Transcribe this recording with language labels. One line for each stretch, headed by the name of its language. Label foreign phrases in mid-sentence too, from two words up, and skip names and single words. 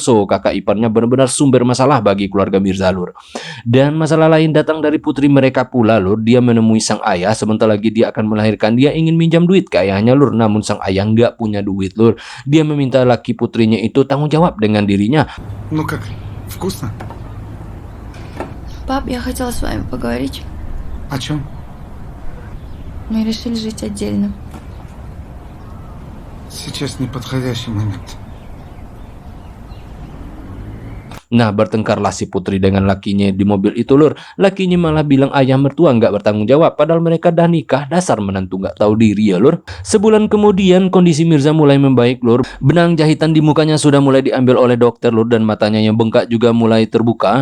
Indonesian: So kakak iparnya benar-benar sumber masalah bagi keluarga Mirza lur. Dan masalah lain datang dari putri mereka pula lur. Dia menemui sang ayah sebentar lagi dia akan melahirkan. Dia ingin minjam duit ke ayahnya lur, namun sang ayah nggak punya duit lur. Dia meminta laki putrinya itu tanggung jawab dengan dirinya.
Russian: Ну как, вкусно? Пап, я хотела с вами поговорить. О чем? Мы решили жить отдельно. Сейчас неподходящий момент.
Indonesian: Nah, bertengkarlah si Putri dengan lakinya di mobil itu lur. Lakinya malah bilang ayah mertua nggak bertanggung jawab, padahal mereka dah nikah. Dasar menantu nggak tahu diri ya lur. Sebulan kemudian kondisi Mirza mulai membaik lur. Benang jahitan di mukanya sudah mulai diambil oleh dokter lur, dan matanya yang bengkak juga mulai terbuka.